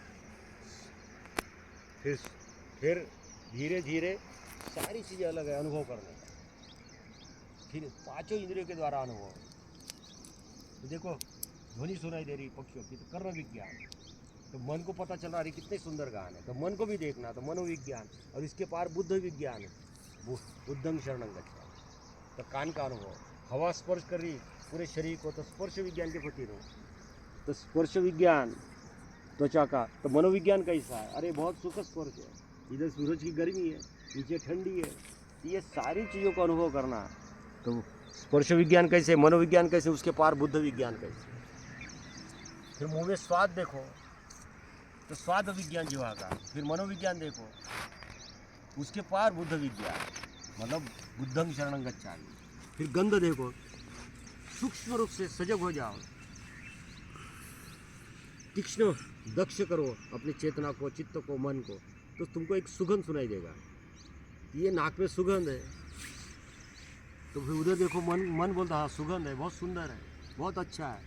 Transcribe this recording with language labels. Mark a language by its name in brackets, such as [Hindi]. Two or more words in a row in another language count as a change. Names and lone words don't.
[Hindi] फिर धीरे धीरे सारी चीज़ें अलग है अनुभव करने का। फिर पांचों इंद्रियों के द्वारा अनुभव। तो देखो ध्वनि सुनाई दे रही पक्षियों की, तो कर्ण विज्ञान। तो मन को पता चल रहा है कितने सुंदर गान है, तो मन को भी देखना, तो मनोविज्ञान। और इसके पार बुद्ध विज्ञान, [Pali] बुद्धं शरणं गच्छामि। [Hindi] तो कान का अनुभव, हवा स्पर्श कर रही पूरे शरीर को, तो स्पर्श विज्ञान के प्रति रहो। तो स्पर्श विज्ञान त्वचा का, तो मनोविज्ञान कैसा है, अरे बहुत सुखद स्पर्श है, इधर सूरज की गर्मी है, नीचे ठंडी है, ये सारी चीज़ों का अनुभव करना। तो स्पर्श विज्ञान कैसे, मनोविज्ञान कैसे, उसके पार बुद्ध विज्ञान कैसे। फिर मुँह में स्वाद देखो, तो स्वाद विज्ञान जीवा का। फिर मनोविज्ञान देखो, उसके पार बुद्ध विज्ञान, मतलब [Pali] बुद्धं शरणं गच्छामि। [Hindi] फिर गंध देखो, सूक्ष्म रूप से सजग हो जाओ, तीक्ष्ण दक्ष करो अपनी चेतना को, चित्त को, मन को, तो तुमको एक सुगंध सुनाई देगा। ये नाक में सुगंध है, तो फिर उधर देखो, मन बोलता हाँ सुगंध है, बहुत सुंदर है, बहुत अच्छा है।